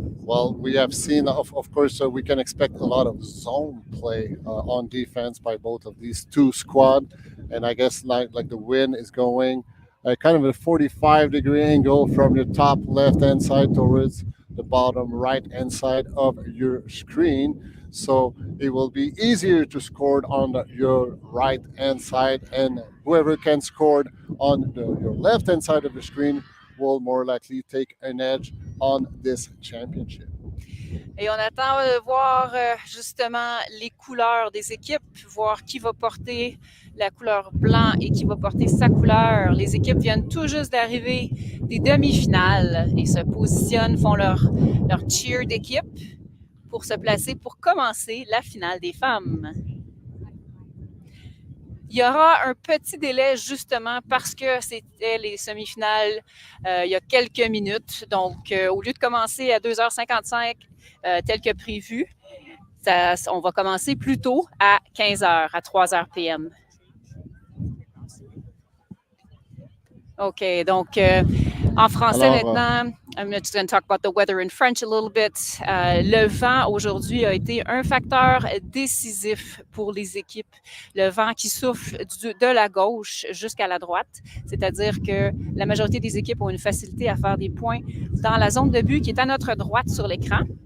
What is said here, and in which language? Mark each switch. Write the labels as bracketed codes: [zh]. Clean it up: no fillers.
[en] Well, we have seen, of course, we can expect a lot of zone play on defense by both of these two squad, and I guess like the wind is going kind of a 45-degree angle from your top left-hand side towards the bottom right-hand side of your screen. So it will be easier to score on your right-hand side, and whoever can score on your left-hand side of the screen will more likely take an edge on this championship. [fr] Et on attend de voir justement les couleurs des équipes, voir qui va porter la couleur blanc et qui va porter sa couleur. Les équipes viennent tout juste d'arriver des demi-finales et se positionnent, font leur cheer d'équipe pour se placer pour commencer la finale des femmes. Il y aura un petit délai justement parce que c'était les semi-finales il y a quelques minutes. Donc, au lieu de commencer à 2h55 tel que prévu, on va commencer plus tôt à 15h, à 3h p.m. OK, donc en français maintenant, [en] I'm just going to talk about the weather in French a little bit. [fr] Le vent aujourd'hui a été un facteur décisif pour les équipes. Le vent qui souffle de la gauche jusqu'à la droite, c'est-à-dire que la majorité des équipes ont une facilité à faire des points dans la zone de but qui est à notre droite sur l'écran.